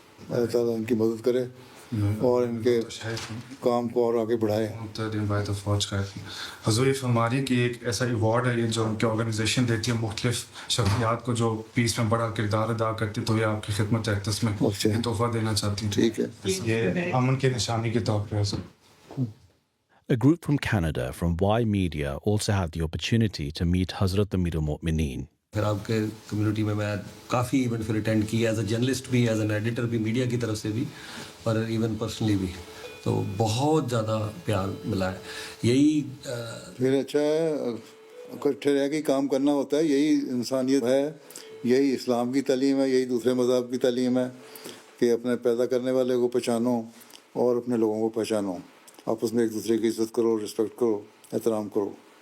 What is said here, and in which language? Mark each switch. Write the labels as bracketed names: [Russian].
[Hindi] अल्लाह ताला इनकी मदद करे और इनके काम को और आगे बढ़ाए. हजूर ये फरमाइए कि एक ऐसा अवार्ड है ये जो उनकी ऑर्गेनाइजेशन देती है मुख्तलिफ शख्सियात को जो पीस में बड़ा किरदार अदा करती, तो ये आपकी खिदमत एक्टस में तोहफा देना चाहती हूँ. ठीक है. ये अमन की निशानी के तौर पर. [English] A group from Canada, from Y Media, also had the opportunity to meet Hazrat Amir al-Mu'mineen. [Hindi] फिर आपके कम्युनिटी में मैं काफ़ी इवेंट फिर अटेंड किया [English] as a journalist [Hindi] भी, [English] as an editor [Hindi] भी, मीडिया की तरफ से भी और [English] even personally [Hindi] भी, तो बहुत ज़्यादा प्यार मिला है. यही फिर अच्छा है इकट्ठे रह के काम करना होता है, यही इंसानियत है, यही इस्लाम की तालीम है, यही दूसरे मज़हब की तालीम है कि अपने पैदा करने वाले को पहचानो और अपने लोगों को पहचानो, आपस में एक दूसरे की इज़्ज़त करो, रिस्पेक्ट करो, एहतराम करो.